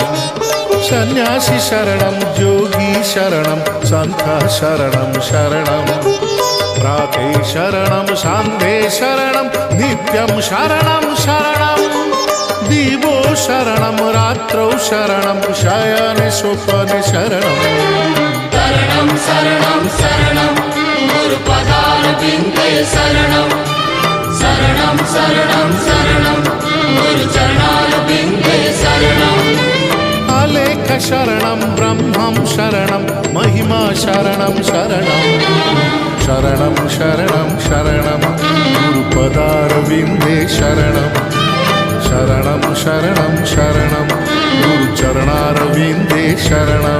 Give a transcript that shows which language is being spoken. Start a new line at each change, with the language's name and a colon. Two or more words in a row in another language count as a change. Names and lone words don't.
Sanskrit: सन्यासी शरणं योगी शरणं सन्थ शरणं शरणं प्राते शरणं सान्धे शरणं नित्यं शरणं शरणं दिवो शरणं रात्रौ शरणं शयने स्वप्ने शरणं शरणं शरणं शरणं गुरुपदारविन्दे शरणं शरणं शरणं शरणं गुरुचरणारविन्दे शरणं अलेख शरणं ब्रह्मं शरणं महिमा शरणं शरणं शरणं शरणं शरणं गुरुपदारविन्दे शरणं शरणं शरणं शरणं गुरुचरणारविन्दे शरणं